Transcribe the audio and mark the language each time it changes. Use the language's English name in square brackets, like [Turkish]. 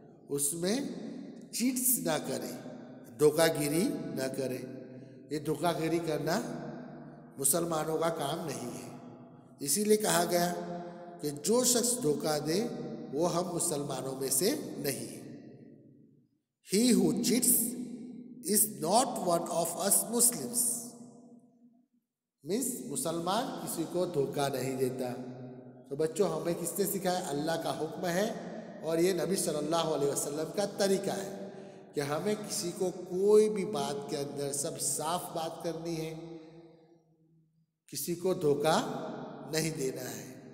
[Hindi] उसमें चीट्स ना करें, धोखागिरी ना करें। ये धोखागिरी करना मुसलमानों का काम नहीं है। इसीलिए कहा गया कि जो शख्स धोखा दे वो हम मुसलमानों में से नहीं। [English] He who cheats is not one of us Muslims. [Hindi] Means मुसलमान किसी को धोखा नहीं देता। तो बच्चों हमें किसने सिखाया? अल्लाह का हुक्म है, और ये नबी सल्लल्लाहु अलैहि वसल्लम का तरीका है कि हमें किसी को कोई भी बात के अंदर सब साफ बात करनी है, किसी को धोखा नहीं देना है।